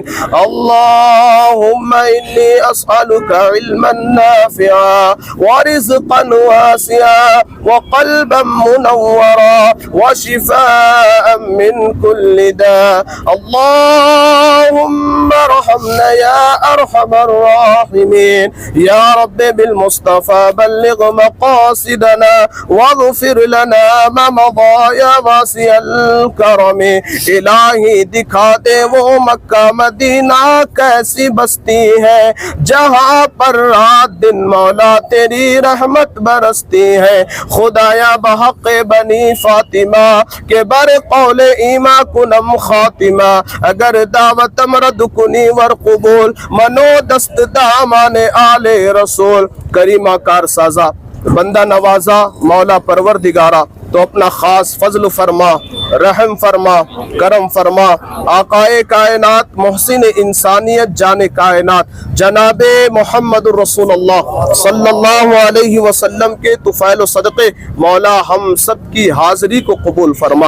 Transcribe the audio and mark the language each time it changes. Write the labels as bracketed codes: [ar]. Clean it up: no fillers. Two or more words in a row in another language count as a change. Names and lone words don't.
[ar] اللهم إني أسألك علما نافعا ورزقا واسعا وقلبا منورا وشفاء من كل داء। اللهم ارحمنا يا أرحم الراحمين يا رب بالمصطفى بلغ مقاصدنا واغفر لنا ما مضى يا واسع الکرم۔ [ur] الہی دکھا دے وہ مکہ مدینہ کیسی بستی ہے جہاں پر رات دن مولا تیری رحمت برستی ہے۔ [fa] خدایا بحق بنی فاطمہ کے بر قول ایما کنم خاتمہ، اگر دعوت مرد کنی ور قبول منو دست دامان آل رسول۔ [ur] کریمہ کار سازا، بندہ نوازا، مولا پروردگارا تو اپنا خاص فضل فرما، رحم فرما، کرم فرما۔ آقائے کائنات، محسن انسانیت، جان کائنات جناب محمد الرسول اللہ صلی اللہ علیہ وسلم کے طفیل و صدقے مولا ہم سب کی حاضری کو قبول فرما۔